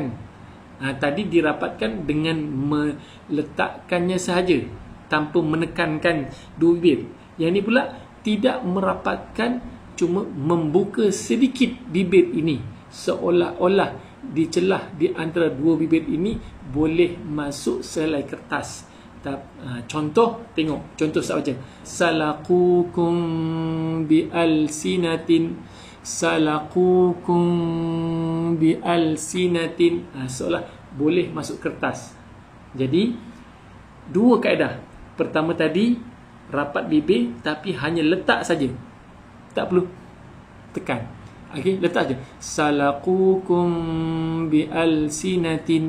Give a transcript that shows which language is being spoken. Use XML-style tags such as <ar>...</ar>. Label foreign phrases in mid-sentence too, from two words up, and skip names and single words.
<ms>Tadi dirapatkan dengan meletakkannya sahaja, tanpa menekankan 2 bibir. Yang ini pula tidak merapatkan, cuma membuka sedikit bibir ini, seolah-olah di celah di antara 2 bibir ini boleh masuk selai kertas. Contoh, tengok contoh saya baca,</ms> <ar>salaqukum bi alsinatin, salaqukum bi alsinatin,</ar> <ms>seolah boleh masuk kertas. Jadi 2 kaedah. Pertama tadi rapat bibir tapi hanya letak saja, tak perlu tekan. Okey, letak je</ms> <ar>salaqukum bi alsinatin.</ar>